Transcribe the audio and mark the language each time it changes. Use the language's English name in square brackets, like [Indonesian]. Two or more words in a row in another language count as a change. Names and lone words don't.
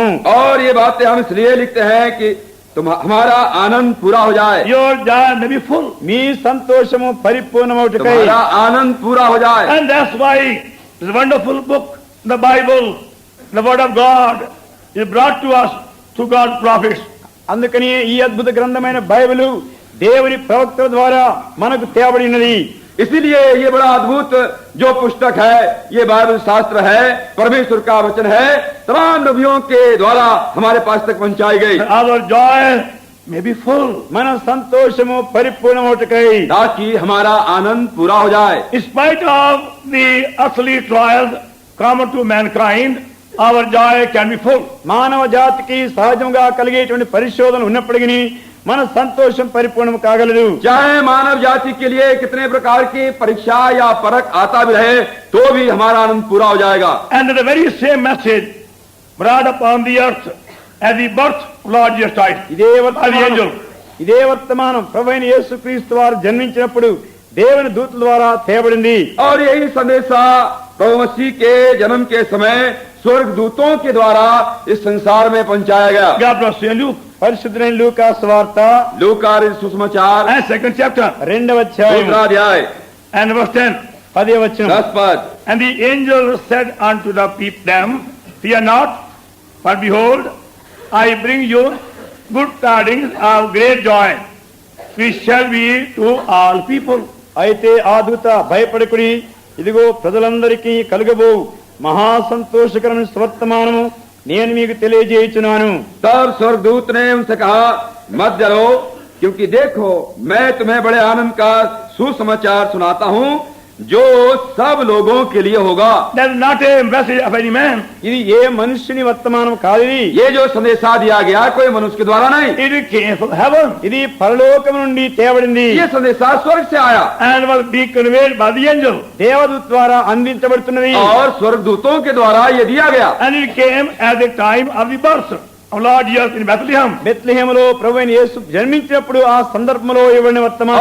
[Hindi] और ये बातें हम इसलिए लिखते हैं कि हमारा आनंद पूरा हो जाए. [English] Your joy may be full. [Telugu] మీ సంతోషము పరిపూర్ణమవుటకై [Hindi] तुम्हारा आनंद पूरा हो जाए. [English] And that's why this wonderful book, the Bible, the Word of God, is brought to us through God's prophets. [Telugu] అందుకని ఈ అద్భుత గ్రంథమైన బైబిలు దేవుని ప్రవక్తల ద్వారా మనకు తేబడినది. [Hindi] इसीलिए ये बड़ा अद्भुत जो पुस्तक है, ये बाइबल शास्त्र है, परमेश्वर का वचन है, तमाम नबियों के द्वारा हमारे पास तक पहुंचाई गई, [English] Our joy may be full. [Telugu] మన సంతోషము పరిపూర్ణమవుటకై [Hindi] ताकि हमारा आनंद पूरा हो जाए. [English] In spite of the earthly trials common to mankind, our joy can be full. [Telugu] మానవ జాతికి సహజంగా కలిగేటువంటి పరిశోధన ఉన్నప్పటికీ మన సంతోషం పరిపూర్ణం కాగలదు. [Hindi] चाहे मानव जाति के लिए कितने प्रकार की परीक्षा या परख आता भी रहे तो भी हमारा आनंद पूरा हो जाएगा. [English] And the very same message brought upon the earth at the birth of Lord Jesus Christ [Telugu] ఇదే [English] by the [Telugu] వర్తమానం [English] angel. [Telugu] ఇదే వర్తమానం ప్రభువైన యేసుక్రీస్తు వారు జన్మించినప్పుడు దేవుని దూతల ద్వారా తేబడింది. [Hindi] और यही संदेशा प्रभु मसीह के जन्म के समय स्वर्ग दूतों के द्वारा इस संसार में पहुंचाया गया. [English] God bless you. Luke [Telugu] పరిశుద్ధులైన లూకా సువార్త [Hindi] लूका सुसमाचार [English] and 2nd chapter [Telugu] 2వ అధ్యాయం [Hindi] दूसरा अध्याय [English] and verse 10. [Telugu] 10వ వచనం. [Hindi] 10 पद. [English] And the angel said unto the people, them, fear not, for behold, I bring you good tidings of great joy, which shall be to all people. [Telugu] అయితే ఆ దూత భయపడకుడి, ఇదిగో ప్రజలందరికీ కలుగబో మహా సంతోషకరమైన సువర్తమానము నేను మీకు తెలియజేయుచున్నాను. [Hindi] तब स्वर्गदूत ने उनसे कहा, मत डरो, क्योंकि देखो मैं तुम्हें बड़े आनंद का सुसमाचार सुनाता हूँ जो सब लोगों के लिए होगा. [English] That is not a message of any man. [Telugu] ఇది ఏ మనుష్యుని వర్తమానం కాదు. [Hindi] ये जो संदेशा दिया गया कोई मनुष्य के द्वारा नहीं, [English] It came from heaven [Telugu] ఇది పరలోకం నుండి తేబడింది. [Hindi] ये संदेशा स्वर्ग से आया [English] and was being conveyed by the angel. [Telugu] దేవదూత ద్వారా అందించబడుతున్నది. [Hindi] और స్వర్గదూతों के द्वारा ये दिया गया. [English] And it came at the time of the birth of Lord Jesus in Bethlehem. [Telugu] బెత్లెహేములో ప్రభువైన యేసు జన్మించినప్పుడు ఆ సందర్భంలో ఇవ్వబడిన వర్తమానం.